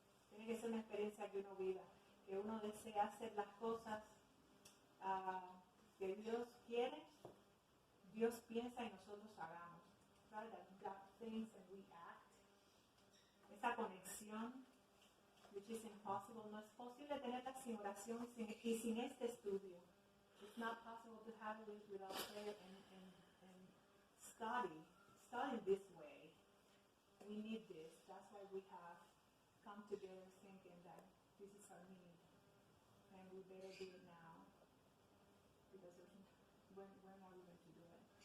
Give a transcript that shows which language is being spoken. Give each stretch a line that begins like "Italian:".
Spanish: Tiene que ser una experiencia que uno viva, que uno desea hacer las cosas que Dios quiere, Dios piensa y nosotros hagamos.
English: Right? That God thinks and we act.
Spanish: Esa conexión,
English: which is impossible,
Spanish: no es posible tenerla sin oración y sin este estudio.
English: It's not possible to have it without prayer and study this way. We need this. That's why we have come together thinking that this is our need. And we better do it now. Because when are we going to do it?